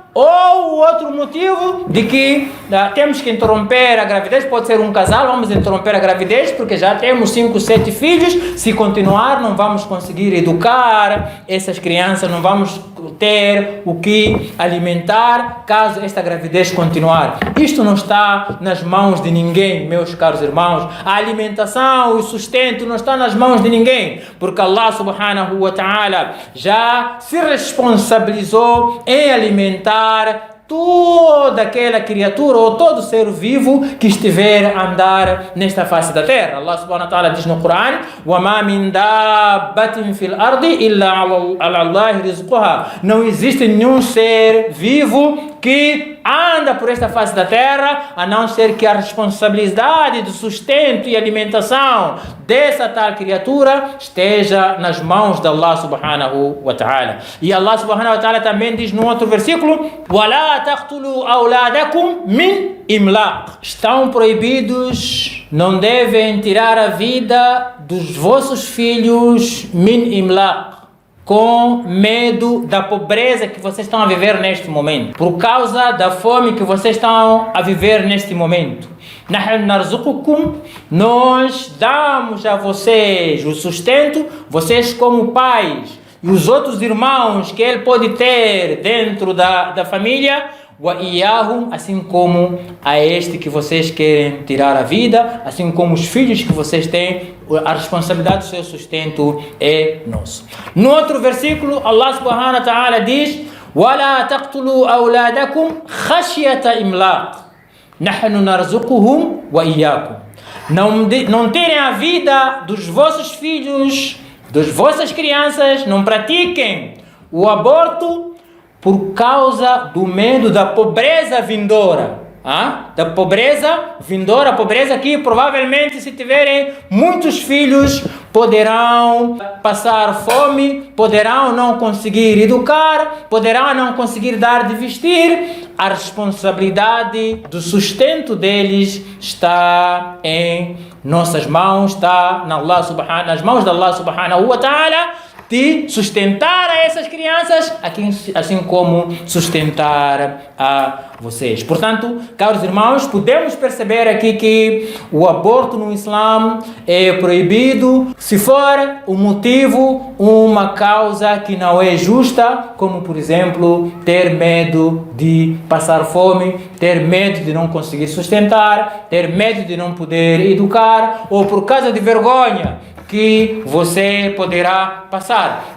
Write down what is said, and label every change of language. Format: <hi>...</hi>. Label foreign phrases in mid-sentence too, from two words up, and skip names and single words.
<pt>Ou outro motivo de que temos que interromper a gravidez, pode ser um casal, vamos interromper a gravidez porque já temos 5, 7 filhos, se continuar não vamos conseguir educar essas crianças, não vamos ter o que alimentar caso esta gravidez continuar. Isto não está nas mãos de ninguém, meus caros irmãos. A alimentação, o sustento não está nas mãos de ninguém, porque</pt> <ar>الله سبحانه و تعالى</ar> <pt>já se responsabilizou em alimentar toda aquela criatura ou todo ser vivo que estiver a andar nesta face da terra.</pt> <ar>الله سبحانه و تعالى</ar> <pt>diz no Corão:</pt> <ar>وَمَا مِنْ دَابَّةٍ فِي الْأَرْضِ إِلَّا عَلَى اللَّهِ رِزْقُهَا.</ar> <pt>Não existe nenhum ser vivo que anda por esta face da terra, a não ser que a responsabilidade do sustento e alimentação dessa tal criatura esteja nas mãos de</pt> <ar>الله سبحانه و تعالى.</ar> <pt>E</pt> <ar>الله سبحانه و تعالى</ar> <pt>também diz no outro versículo:</pt> <ar>وَلَا تَقْتُلُوا أَوْلَادَكُمْ مِنْ إِمْلَاقٍ.</ar> <pt>Estão proibidos, não devem tirar a vida dos vossos filhos</pt> <ar>من إملاق,</ar> <pt>com medo da pobreza que vocês estão a viver neste momento, por causa da fome que vocês estão a viver neste momento.</pt> <ar>نحن نرزقكم,</ar> <pt>nós damos a vocês o sustento, vocês como pais e os outros irmãos que ele pode ter dentro da família, وَإِيَّاهُمْ, assim como a este que vocês querem tirar a vida, assim como os filhos que vocês têm, a responsabilidade do seu sustento é nosso. No outro versículo,</pt> <ar>الله سبحانه و تعالى diz: وَلَا تَقْتُلُوا أَوْلَادَكُمْ خَشْيَةَ إِمْلَاقٍ نَحْنُ نَرْزُقُهُمْ وَإِيَّاكُمْ.</ar> <pt>Não tirem a vida dos vossos filhos, das vossas crianças, não pratiquem o aborto por causa do medo da pobreza vindoura. Da pobreza vindoura, pobreza que provavelmente, se tiverem muitos filhos, poderão passar fome, poderão não conseguir educar, poderão não conseguir dar de vestir. A responsabilidade do sustento deles está em nossas mãos, está nas mãos de</pt> <ar>الله سبحانه و تعالى,</ar> <pt>de sustentar a essas crianças, assim como sustentar a vocês. Portanto, caros irmãos, podemos perceber aqui que o aborto no Islã é proibido se for o motivo, uma causa que não é justa, como por exemplo, ter medo de passar fome, ter medo de não conseguir sustentar, ter medo de não poder educar, ou por causa de vergonha que você poderá passar.</pt>